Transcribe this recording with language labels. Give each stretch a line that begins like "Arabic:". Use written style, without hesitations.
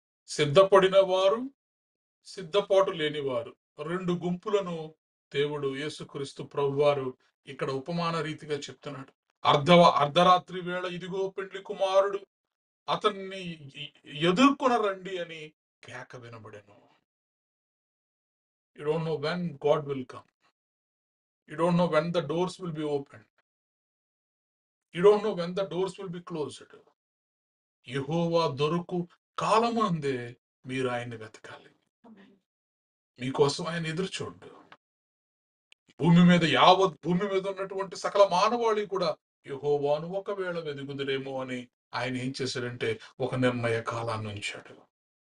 Telugu: సిద్ధపడిన వారు, సిద్ధపాటు లేనివారు, 2 గుంపులను దేవుడు యేసుక్రీస్తు ప్రభువారు ఇక్కడ ఉపమాన రీతిగా చెప్తున్నాడు. అర్ధరాత్రి వేళ ఇదిగో పెండ్లి కుమారుడు, అతన్ని ఎదుర్కొన రండి అని కేక వినబడెను.
English: You don't know when God will come. You don't know when the doors will be opened. You don't know when the doors will be closed.
Telugu: యెహోవా దొరకు కాలమందే మీరు ఆయన్ని వెతకాలి. మీకోసం ఆయన ఎదురు చూడు. యావత్ భూమి మీద ఉన్నటువంటి సకల మానవాళి కూడా యెహోవాను ఒకవేళ వెతుకుదురేమో అని ఆయన ఏం చేశాడంటే ఒక నిర్ణయ కాలాన్ని ఉంచాడు.